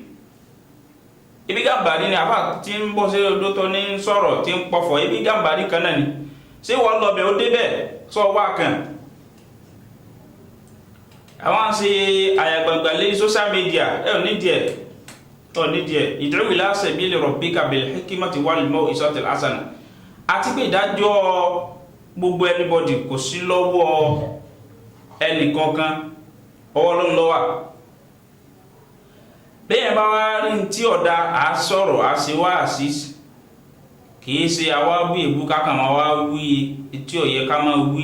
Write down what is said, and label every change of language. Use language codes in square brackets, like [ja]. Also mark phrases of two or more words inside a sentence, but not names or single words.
[yo] Ibi Gambari ni àfà tí ń bọ́ sí odó tó ní sọ̀rọ̀ tí ń pọ̀fọ̀. Ibi Gambari kan náà ni. Ṣé wọ́n lọ bẹ̀ ó débẹ̀ sọ wá kan? Àwọn ṣe àyàgbàgbà lé [en] social media [yo] ò nídìí ẹ̀. [ar] ادع إلى سبيل ربك بالحكمة والموعظة الحسنة. [yo] Àti pé ìdájọ́ gbogbo anybody kò sí lọ́wọ́ ẹnì kankan, ọwọ́ Ọlọ́run ló wà. Bẹ́ẹ̀ bá wá rí tí ọ̀dá à sọ̀rọ̀ à ṣe wá àṣìṣ kìí ṣe àwa wí èbú kákan máa wá wí tí ó yẹ ká máa wí.